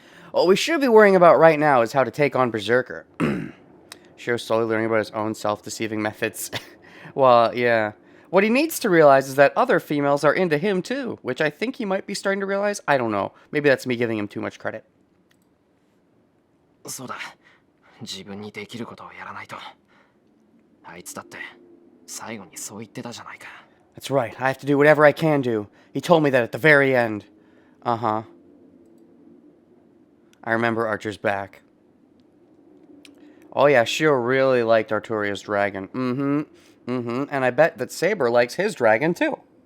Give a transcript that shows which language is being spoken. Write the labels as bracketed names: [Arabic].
[English] What we should be worrying about right now is how to take on Berserker. Shiro's slowly learning about his own self-deceiving methods. Well, yeah. What he needs to realize is that other females are into him too, which I think he might be starting to realize. I don't know. Maybe that's me giving him too much credit. [Japanese] そうだ。自分にできることをやらないと。あいつだって最後にそう言ってたじゃないか。 [English] That's right. I have to do whatever I can do. He told me that at the very end. Uh-huh. I remember Archer's back. Oh yeah, Shiro really liked Arturia's dragon. And I bet that Saber likes his dragon too.